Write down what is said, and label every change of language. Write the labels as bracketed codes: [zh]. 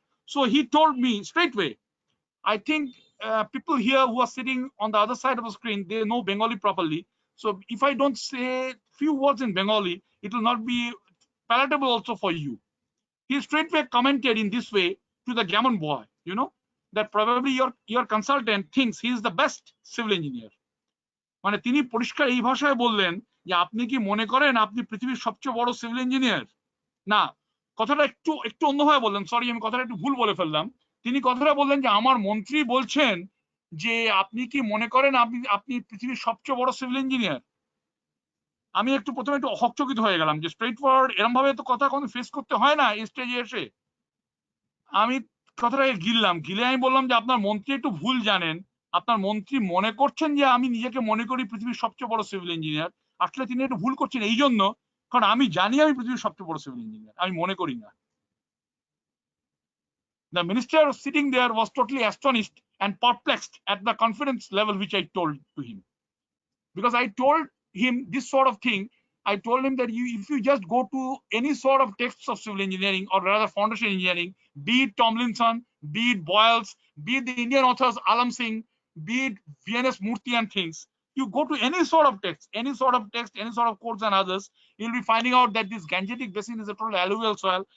[en] So he told me straightway, I think people here who are sitting on the other side of the screen, they know Bengali properly. So if I don't say few words in Bengali, it will not be palatable also for you. He straightway commented in this way to the Gammon boy, that probably your consultant thinks he is the best civil engineer. [bn] মানে তিনি পরিষ্কার এই ভাষায় বললেন যে আপনি কি মনে করেন আপনি পৃথিবীর সবচেয়ে বড় সিভিল ইঞ্জিনিয়ার? না, কথাটা একটু অন্যভাবে বললেন, সরি আমি কথাটা একটু ভুল বলে ফেললাম। তিনি কথাটা বললেন যে আমার মন্ত্রী বলছেন যে আপনি কি মনে করেন আপনি পৃথিবীর সবচেয়ে বড় সিভিল ইঞ্জিনিয়ার? আমি প্রথমে একটু হকচকিত হয়ে গেলাম যে স্ট্রেট ফরওয়ার্ড এরকম ভাবে তো কথা কোনো ফেস করতে হয় না স্টেজে এসে। আমি কথাটাকে গিলে আমি বললাম যে আপনার মন্ত্রী একটু ভুল জানেন, আপনার মন্ত্রী মনে করছেন যে আমি নিজেকে মনে করি পৃথিবীর সবচেয়ে বড় সিভিল ইঞ্জিনিয়ার। আসলে তিনি একটু ভুল করছেন এই জন্য, কারণ আমি জানি আমি পৃথিবীর সবচেয়ে বড় সিভিল ইঞ্জিনিয়ার, আমি মনে করি না। [en] The minister sitting there was totally astonished and perplexed at the confidence level which I told to him, because I told him this sort of thing. I told him that if you just go to any sort of texts of civil engineering, or rather foundation engineering, be it Tomlinson, be it Boyles, be it the Indian authors Alam Singh, be it VNS Murthy and things, you go to any sort of text, any sort of codes and others, you'll be finding out that this Gangetic basin is a total alluvial soil.